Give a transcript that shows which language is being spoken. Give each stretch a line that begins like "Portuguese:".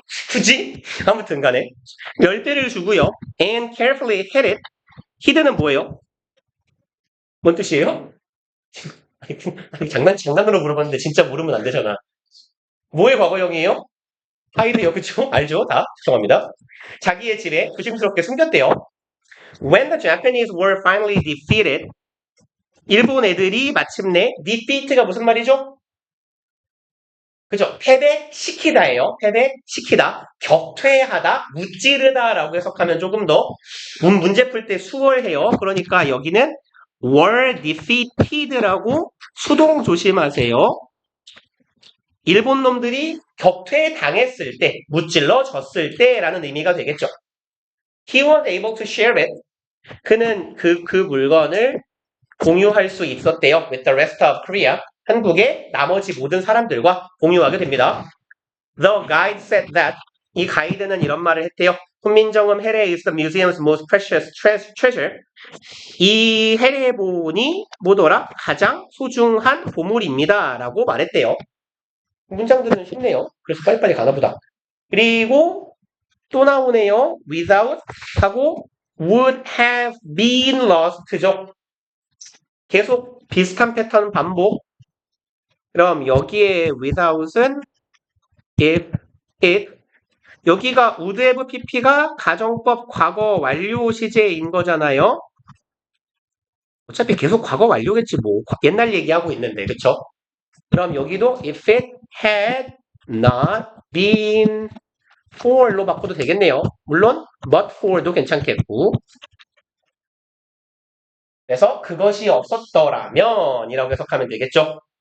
Korean: 굳이? 아무튼 간에. 10배를 주고요.
English: And carefully hid it.
Korean: hid는 뭐예요? 뭔 뜻이에요? 아니, 장난으로 물어봤는데 진짜 모르면 안 되잖아. 뭐의 과거형이에요? 하이드요, 그쵸? 알죠? 다? 죄송합니다. 자기의 집에 조심스럽게 숨겼대요.
English: When the Japanese were finally defeated,
Korean: 일본 애들이 마침내 defeat가 무슨 말이죠? 그죠? 패배시키다예요. 패배시키다. 격퇴하다, 무찌르다라고 해석하면 조금 더 문제 풀 때 수월해요. 그러니까 여기는
English: were defeated
Korean: 라고 수동 조심하세요. 일본 놈들이 격퇴당했을 때, 무찔러졌을 때라는 의미가 되겠죠.
English: He was able to share it.
Korean: 그는 그 물건을 공유할 수 있었대요.
English: With the rest of Korea.
Korean: 한국의 나머지 모든 사람들과 공유하게 됩니다.
English: The guide said that.
Korean: 이 가이드는 이런 말을 했대요.
English: 훈민정음 해례 is the museum's most precious treasure.
Korean: 이 해례본이 뭐더라? 가장 소중한 보물입니다. 라고 말했대요. 문장들은 쉽네요. 그래서 빨리빨리 가나보다. 그리고 또 나오네요. without 하고 would have been lost죠. 계속 비슷한 패턴 반복. 그럼 여기에 without은 if, 여기가 would have pp가 가정법 과거 완료 시제인 거잖아요. 어차피 계속 과거 완료겠지 뭐. 옛날 얘기하고 있는데, 그쵸? 그럼 여기도
English: if it had not been
Korean: for로 바꿔도 되겠네요. 물론 but for도 괜찮겠고. 그래서 그것이 없었더라면 이라고 해석하면 되겠죠.